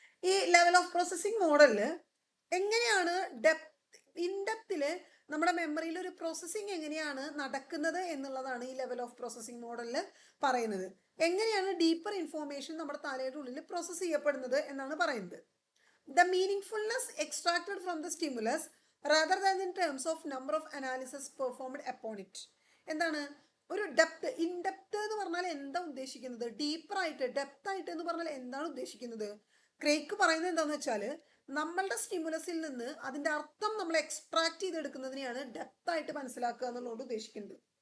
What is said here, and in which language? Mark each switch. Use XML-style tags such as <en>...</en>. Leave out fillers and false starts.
<ml>ഈ level of processing മോഡലില് എങ്ങനെയാണ് ഇൻഡെപ്തില് നമ്മുടെ മെമ്മറിയിൽ ഒരു പ്രോസസ്സിംഗ് എങ്ങനെയാണ് നടക്കുന്നത് എന്നുള്ളതാണ് ഈ ലെവൽ ഓഫ് പ്രോസസ്സിംഗ് മോഡലിൽ പറയുന്നത്. എങ്ങനെയാണ് ഡീപ്പർ ഇൻഫോർമേഷൻ നമ്മുടെ തലയുടെ ഉള്ളിൽ പ്രോസസ്സ് ചെയ്യപ്പെടുന്നത് എന്നാണ് പറയുന്നത്.</ml> <en>The meaningfulness extracted from the stimulus rather than in terms of number of analysis performed upon it.</en> <ml>എന്താണ് ഒരു ഡെപ്ത്, ഇൻഡെപ്ത് എന്ന് പറഞ്ഞാൽ എന്താ ഉദ്ദേശിക്കുന്നത്, ഡീപ്പർ ആയിട്ട്, ഡെപ്ത് ആയിട്ട് എന്ന് പറഞ്ഞാൽ എന്താണ് ഉദ്ദേശിക്കുന്നത്? ക്രേക്ക് പറയുന്നത് എന്താണെന്ന് വെച്ചാൽ നമ്മളുടെ സ്റ്റിമുലസിൽ നിന്ന് അതിൻ്റെ അർത്ഥം നമ്മൾ എക്സ്ട്രാക്ട് ചെയ്തെടുക്കുന്നതിനെയാണ് ഡെപ്ത് ആയിട്ട് മനസ്സിലാക്കുക എന്നുള്ളത് ഉദ്ദേശിക്കുന്നത്.</ml>